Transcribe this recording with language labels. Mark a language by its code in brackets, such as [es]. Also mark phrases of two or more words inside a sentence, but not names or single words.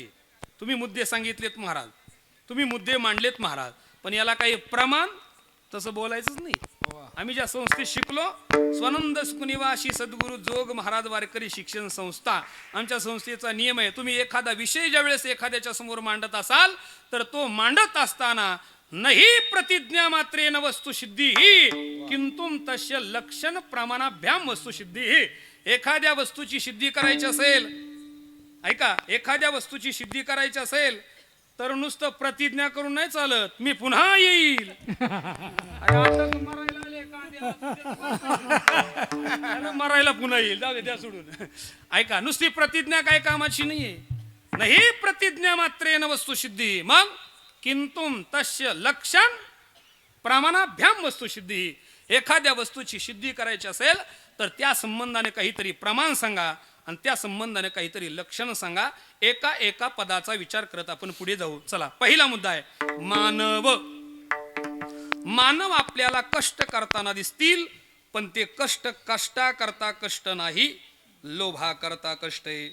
[mr] तुम्ही मुद्दे सांगितलेत महाराज, तुम्ही मुद्दे मांडलेत महाराज, पण याला काही प्रमाण तसं बोलायचंच नाही. आम्ही ज्या संस्थेत शिकलो, स्वानंद सुखनिवासी सद्गुरू जोग महाराज वारकरी शिक्षण संस्था, आमच्या संस्थेचा नियम आहे, तुम्ही एखादा विषय ज्या वेळेस एखाद्याच्या समोर मांडत असाल तर तो मांडत असताना नाही [sa] प्रतिज्ञा मात्रेन वस्तुसिद्धी ही किंतु तस्य लक्षण प्रमाणाभ्याम वस्तुसिद्धी ही. [mr] एखाद्या वस्तूची सिद्धी करायची असेल, ऐका, एखाद्या वस्तूची सिद्धी करायची असेल तर नुसतं प्रतिज्ञा करून नाही चालत. मी पुन्हा येईल. अरे आताच मरायला आले कांद्याला. मरायला पुन्हा येईल, जाऊ दे त्या सोडून. ऐका, नुसती प्रतिज्ञा काय कामाची नाहीये. [sa] नाही प्रतिज्ञा मात्रेन वस्तुसिद्धी, मग किंतु तस्य लक्षण प्रमाणाभ्याम वस्तुसिद्धी. [mr] एखाद्या वस्तूची सिद्धी करायची असेल तर त्या संबंधाने काहीतरी प्रमाण सांगा आणि त्या संबंधाने काहीतरी लक्षण सांगा. एका एका पदाचा विचार करत आपण पुढे जाऊ. चला, पहिला मुद्दा आहे मानव. मानव आपल्याला कष्ट करताना दिसतील, पण ते कष्ट कष्टा करता कष्ट नाही, लोभा करता कष्ट आहे.